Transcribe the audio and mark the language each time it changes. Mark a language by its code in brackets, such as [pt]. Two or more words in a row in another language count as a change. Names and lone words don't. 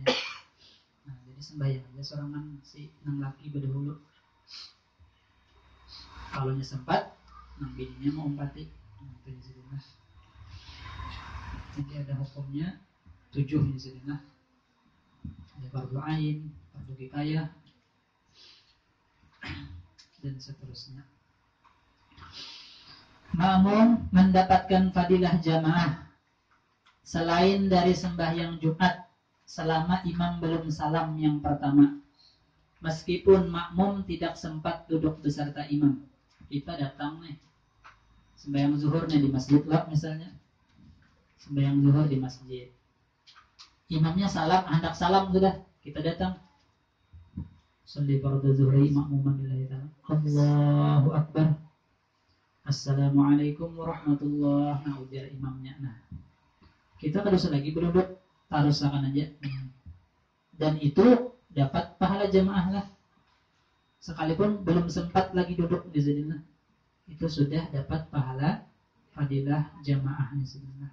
[bjn] Nah, jadi sembahyang aja sorangan si nang laki berdahulu. Kalau sempat, nang bininya mau umpati. Nah, itu sedina. Jadi ada hukumnya 7 sedina. Ada fardu ain, fardu kifayah, dan seterusnya. [id] Makmum mendapatkan fadilah jamaah selain dari sembahyang Jumat selama imam belum salam yang pertama. Meskipun makmum tidak sempat duduk beserta imam. [bjn] Kita datang nih sembahyang zuhur nih di masjid lah misalnya. Sembahyang zuhur di masjid. Imamnya salam, hendak salam sudah, kita datang. [ar] أصلي فرض الظهر مأموما لله تعالى. الله أكبر. السلام عليكم ورحمة الله وبركاته. [bjn] Nah, ujar imamnya. Nah, kita harus lagi berduduk, tarusakan aja. Dan itu dapat pahala jamaah lah. Sekalipun belum sempat lagi duduk di sini, itu sudah dapat pahala fadilah jamaah di sini.